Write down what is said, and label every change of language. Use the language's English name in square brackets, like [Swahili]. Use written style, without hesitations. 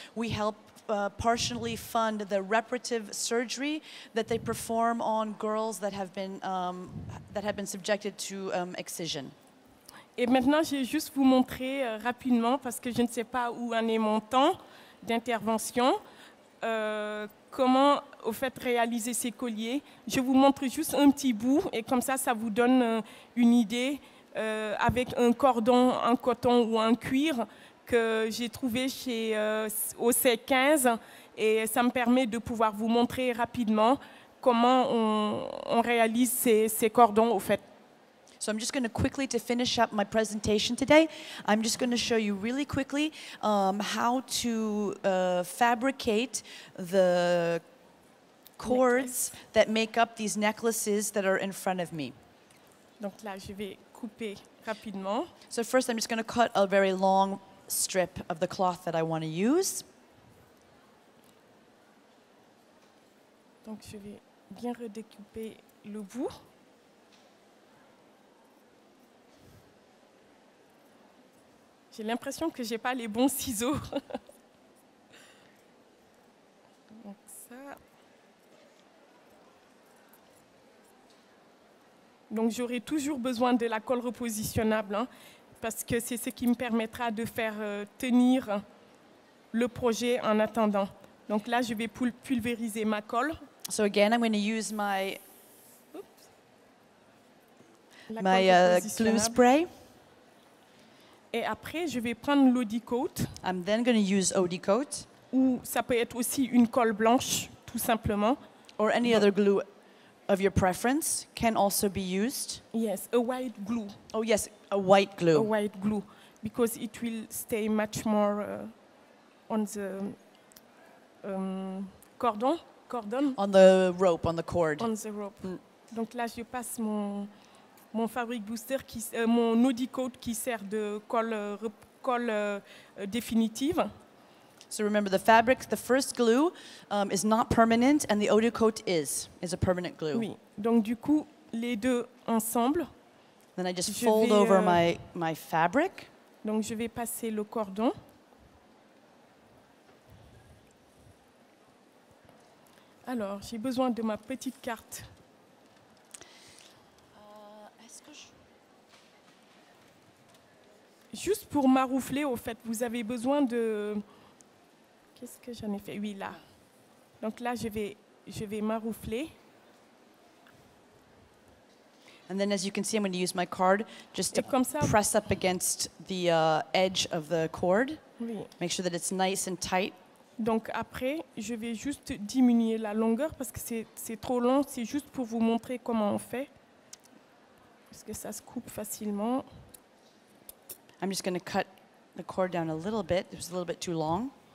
[English] We help partially fund the reparative surgery that they perform on girls that have been subjected to excision. [French] Et maintenant, je vais juste vous montrer rapidement, parce que je ne sais pas où en est mon temps d'intervention, comment au fait réaliser ces colliers. Je vous montre juste un petit bout et comme ça vous donne une idée avec un cordon en coton ou en cuir que j'ai trouvé au C15 et ça me permet de pouvoir vous montrer rapidement comment on réalise ces cordons au fait. [English] So I'm just going to quickly, to finish up my presentation today, I'm just going to show you really quickly how to fabricate the cords that make up these necklaces that are in front of me. [French] Donc là, je vais couper rapidement. [English] So first I'm just going to cut a very long strip of the cloth that I want to use. [French] Donc je vais bien redécouper le bout. J'ai l'impression que j'ai pas les bons ciseaux. Donc ça. Donc j'aurai toujours besoin de la colle repositionnable, hein, parce que c'est ce qui me permettra de faire tenir le projet en attendant. Donc là, je vais pulvériser ma colle. [English] So again, I'm going to use my [French] colle [English] glue spray. [French] Et après, je vais prendre l'Audi Coat. [English] I'm then going to use OD Coat. [French] Ou ça peut être aussi une colle blanche, tout simplement. [English] Or any other glue of your preference can also be used. Yes, a white glue. Oh yes, a white glue. A white glue, because it will stay much more on the cordon. On the rope, on the cord. On the rope. [French] Donc là, je passe mon Fabric Booster, mon Audi Coat qui sert de colle définitive. [English] So remember, the fabric, the first glue is not permanent, and the OD Coat is a permanent glue. [French] Oui. Donc du coup, les deux ensemble. [English] Then I just fold over my fabric. [French] Donc je vais passer le cordon. Alors, j'ai besoin de ma petite carte. Juste pour maroufler, au fait, vous avez besoin de... Qu'est-ce que j'en ai fait? Oui, là. Donc là, je vais maroufler. [English] And then, as you can see, I'm going to use my card just to press up against the edge of the cord. [French] Oui. [English] Make sure that it's nice and tight. [French] Donc après, je vais juste diminuer la longueur parce que c'est trop long. C'est juste pour vous montrer comment on fait. Parce que ça se coupe facilement. [English] I'm just going to cut the cord down a little bit. It was a little bit too long.